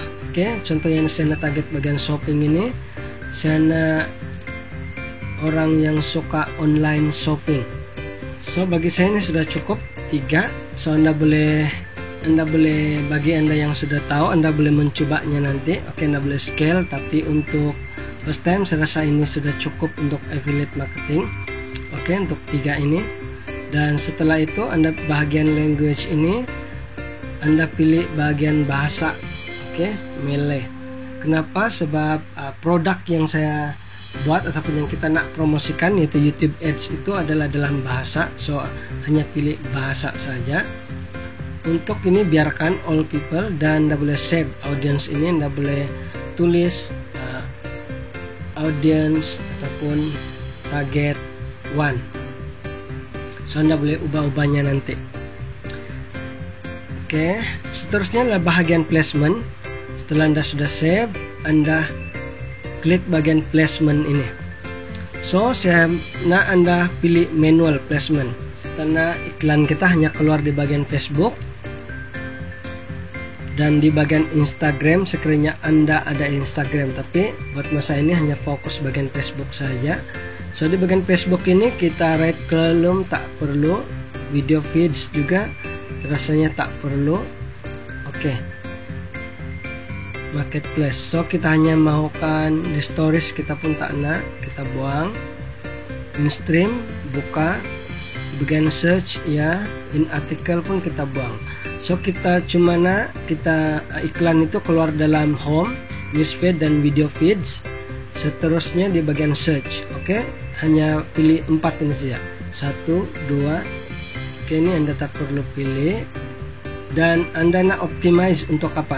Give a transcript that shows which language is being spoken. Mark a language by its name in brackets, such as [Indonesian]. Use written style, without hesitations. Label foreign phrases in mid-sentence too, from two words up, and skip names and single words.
[Malay] Oke, contohnya saya nak target bagian shopping ini, saya nak orang yang suka [English] online shopping. [Malay] So bagi saya ini sudah cukup 3. So Anda boleh bagi Anda yang sudah tahu, Anda boleh mencobanya nanti. Oke, Anda boleh scale, tapi untuk [English] first time [Malay] saya rasa ini sudah cukup untuk [English] affiliate marketing. [Malay] Oke, untuk 3 ini. Dan setelah itu Anda bagian language ini Anda pilih bagian bahasa. Oke, Malay. Kenapa? Sebab produk yang saya buat ataupun yang kita nak promosikan yaitu YouTube Ads itu adalah dalam bahasa. So hanya pilih bahasa saja. Untuk ini biarkan [English] all people [Malay] dan Anda boleh [English] save audience [Malay] ini. Anda boleh tulis audience ataupun target 1. So Anda boleh ubah-ubahnya nanti. Oke, seterusnya adalah bahagian placement. Setelah Anda sudah save, Anda klik bagian placement ini. So saya nak Anda pilih [English] manual placement [Malay] karena iklan kita hanya keluar di bagian Facebook dan di bagian Instagram sekiranya Anda ada Instagram, tapi buat masa ini hanya fokus bagian Facebook saja. So di bagian Facebook ini kita [English] right column [Malay] tak perlu, [English] video feeds [Malay] juga rasanya tak perlu. Oke, marketplace, so kita hanya maukan di stories, kita pun tak nak, kita buang. [English] In stream [Malay] buka, bagian search ya, [English] in article [Malay] pun kita buang. So kita cuma nak kita iklan itu keluar dalam home, newsfeed dan [English] video feeds. [Malay] Seterusnya di bagian search. Oke, hanya pilih 4 ini saja. 1, 2. Oke, ini Anda tak perlu pilih. Dan Anda nak optimize untuk apa?